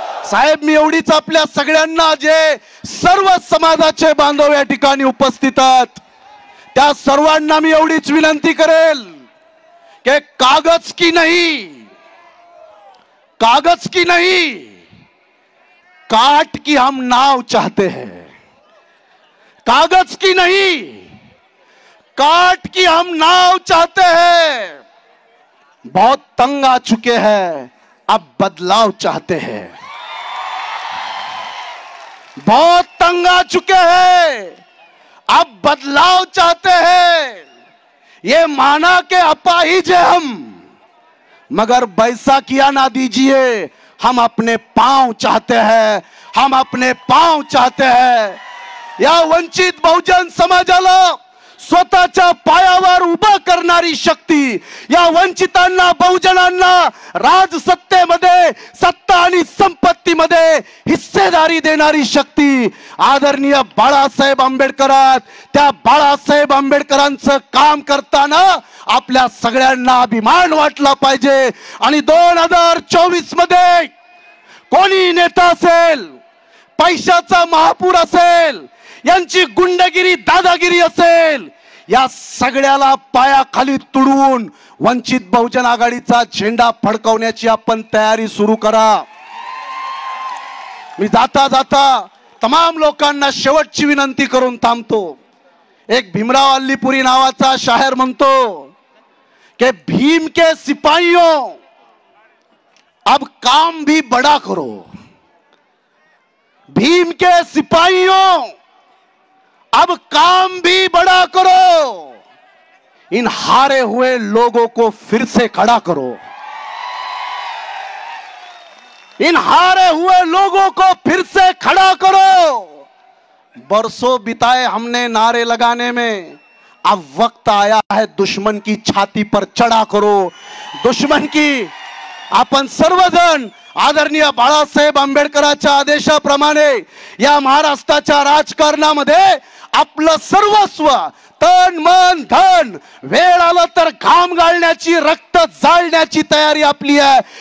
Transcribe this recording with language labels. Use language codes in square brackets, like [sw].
[mr] साहेब, मी एवढीच आपल्या सगळ्यांना, जे सर्व समाजाचे बांधव या ठिकाणी उपस्थित आहेत, त्या सर्वांना मी एवढीच विनंती करेल कि [hi] कागज की नहीं, कागज की नहीं, काट की हम नाव चाहते हैं. कागज की नहीं, काट की हम नाव चाहते हैं. बहुत तंग आ चुके हैं, अब बदलाव चाहते हैं. बहुत तंग आ चुके हैं, अब बदलाव चाहते हैं. ये माना के अपाहिज है हम, मगर वैसा किया ना दीजिए. हम अपने पांव चाहते हैं, हम अपने पांव चाहते हैं. [mr] या वंचित बहुजन समाजाला स्वतःच्या पायावर उभा करणारी शक्ती, या वंचितांना, बहुजनांना राजसत्तेमध्ये, सत्ता आणि संपत्तीमध्ये हिस्सेदारी देणारी शक्ती आदरणीय बाळासाहेब आंबेडकर आहेत. त्या बाळासाहेब आंबेडकरांचं काम करताना आपल्या सगळ्यांना अभिमान वाटला पाहिजे. आणि 2024 मध्ये कोणी नेता असेल, पैशाचा महापूर असेल, यांची गुंडगिरी, दादागिरी असेल, या सगळ्याला पायाखाली तुडवून वंचित बहुजन आघाडीचा झेंडा फडकवण्याची आपण तयारी सुरू करा. मी जाता जाता तमाम लोकांना शेवटची विनंती करून थांबतो. एक भीमराव अल्लीपुरी नावाचा शायर म्हणतो कि [hi] भीम के सिपाहियों अब काम भी बड़ा करो. भीम के सिपाहियों अब काम भी बड़ा करो. इन हारे हुए लोगों को फिर से खड़ा करो. इन हारे हुए लोगों को फिर से खड़ा करो. बरसों बिताए हमने नारे लगाने में, अब वक्त आया है दुश्मन की छाती पर चढ़ा करो. दुश्मन की [mr] आपण सर्वजण आदरणीय बाळासाहेब आंबेडकरांच्या आदेशाप्रमाणे या महाराष्ट्राच्या राजकारणामध्ये आपलं सर्वस्व, तन मन धन, वेळ आला तर घाम गाळण्याची, रक्त जाळण्याची तयारी आपली आहे.